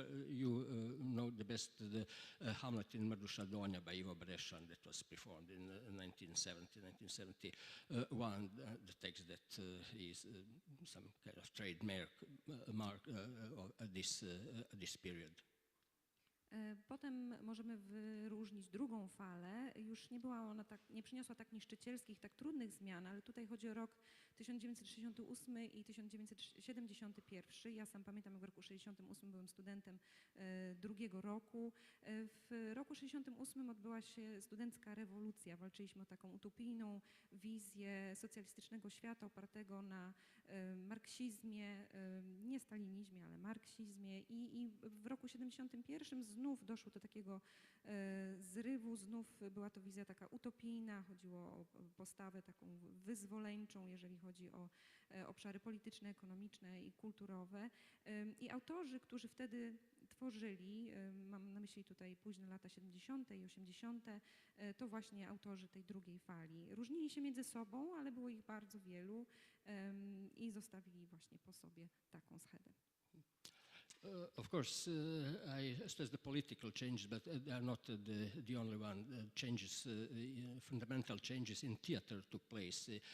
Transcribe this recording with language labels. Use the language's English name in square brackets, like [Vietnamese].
[English] You know the best, the Hamlet in Mrdusha Donja by Ivo Brešan that was performed in 1970, 1971, the text that is some kind of trademark of this period. [Polish] Potem możemy wyróżnić drugą falę. Już nie była ona nie przyniosła tak niszczycielskich, tak trudnych zmian, ale tutaj chodzi o rok 1968 i 1971. Ja sam pamiętam, jak w roku 1968 byłem studentem drugiego roku. W roku 1968 odbyła się studencka rewolucja. Walczyliśmy o taką utopijną wizję socjalistycznego świata opartego na marksizmie, nie stalinizmie, ale marksizmie. I w roku 1971 znów doszło do takiego zrywu, znów była to wizja taka utopijna, chodziło o postawę taką wyzwoleńczą, jeżeli chodzi o obszary polityczne, ekonomiczne i kulturowe. I autorzy, którzy wtedy tworzyli, mam na myśli tutaj późne lata 70. i 80., to właśnie autorzy tej drugiej fali. Różnili się między sobą, ale było ich bardzo wielu i zostawili właśnie po sobie taką schedę. [English] Of course, I stress the political changes, but they are not the only one. Changes, fundamental changes in theater took place.